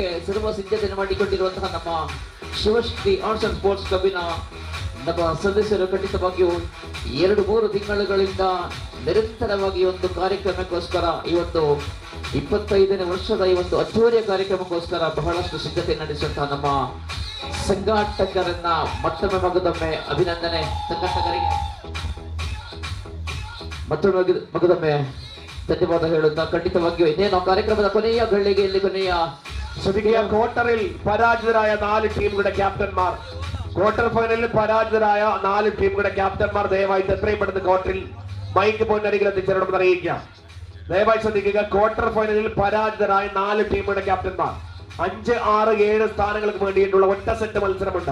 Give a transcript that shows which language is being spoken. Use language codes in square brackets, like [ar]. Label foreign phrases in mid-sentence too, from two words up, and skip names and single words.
[kn] ಸರ್ವ ಸಿದ್ಧತೆ ಮಾಡಿಕೊಂಡಿರುವಂತಹ ನಮ್ಮ ಶಿವಶ್ರೀ ಆರ್ಟ್ಸ್ ಅಂಡ್ ಸ್ಪೋರ್ಟ್ಸ್ ಕ್ಲಬ್ಬಿನ ನಮ್ಮ ಸದಸ್ಯರು ಖಂಡಿತವಾಗಿಯೂ 2-3 ತಿಂಗಳುಗಳಿಂದ ನಿರಂತರವಾಗಿ ಒಂದು ಕಾರ್ಯಕ್ರಮಕ್ಕೋಸ್ಕರ ಈ ಒಂದು 25ನೇ ವರ್ಷದ ಈ ಒಂದು ಅದ್ದೂರಿಯ ಕಾರ್ಯಕ್ರಮಕ್ಕೋಸ್ಕರ ಬಹಳಷ್ಟು ಸಿದ್ಧತೆ ನಡೆಸುವಂತಹ ನಮ್ಮ ಸಂಘಾಟಕರನ್ನ ಮತ್ತೊಮ್ಮೆ ಮಗದೊಮ್ಮೆ ಅಭಿನಂದನೆ. ಸಂಘಾಟಕರಿಗೆ ಮತ್ತೊಮ್ಮೆ ಧನ್ಯವಾದ ಹೇಳುತ್ತಾ ಖಂಡಿತವಾಗಿಯೂ ಇನ್ನೇನು ಕಾರ್ಯಕ್ರಮದ ಕೊನೆಯ ಗಳಿಗೆಯಲ್ಲಿ ಕೊನೆಯ [ml] ക്വാർട്ടറിൽ പരാജിതരായ 4 ടീമുകളുടെ ക്യാപ്റ്റന്മാർ, ക്വാർട്ടർ ഫൈനലിൽ പരാജിതരായ 4 ടീമുകളുടെ ക്യാപ്റ്റന്മാർ ദയവായി എത്രയും പെട്ടെന്ന് ക്വാർട്ടറിൽ മൈക്ക് പോയിന്റ് അരികിൽ എത്തിച്ചേരണമെന്ന് അറിയിക്കാം. ദയവായി ശ്രദ്ധിക്കുക, ക്വാർട്ടർ ഫൈനലിൽ പരാജിതരായ 4 ടീമുകളുടെ ക്യാപ്റ്റന്മാർ 5, 6, 7 സ്ഥാനങ്ങൾക്ക് വേണ്ടിയിട്ടുള്ള ഒറ്റ സെറ്റ് മത്സരമുണ്ട്.